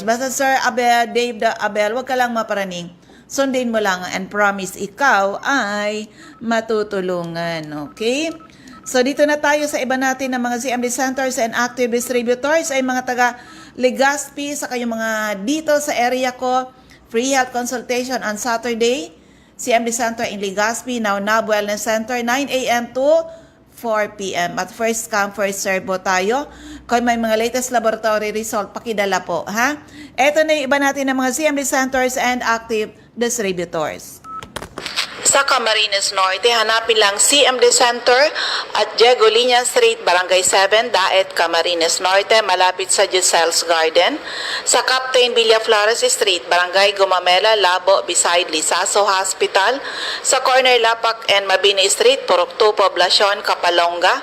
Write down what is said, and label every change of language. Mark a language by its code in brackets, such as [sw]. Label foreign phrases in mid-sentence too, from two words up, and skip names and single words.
[tl] Basta Sir Abel, Dave Abel, wag ka lang maparaning. Sundin mo lang [en] and promise [tl] ikaw ay matutulungan. Okay? So dito na tayo sa iba natin ng mga [en] CMD centers and active distributors [tl] ay mga taga Legazpi, saka yung mga dito sa area ko, [en] free health consultation on Saturday, CMD Center in Legazpi, Now Wellness Center, 9 a.m. to 4 p.m. At first come, first serve [tl] po tayo. Kung may mga [en] latest laboratory result, [tl] pakidala po, ha? Ito na yung iba natin ng mga [en] CMD centers and active distributors. [tl] Sa Camarines Norte, hanapin lang CMD Center at Diego Liña Street, Barangay 7, Daet, Camarines Norte, malapit sa Giselle's Garden. Sa Captain Villaflores Street, Barangay Gumamela, Labo, beside Lisaso Hospital. Sa corner Lapak and Mabini Street, Purok 2, Poblacion, Kapalonga.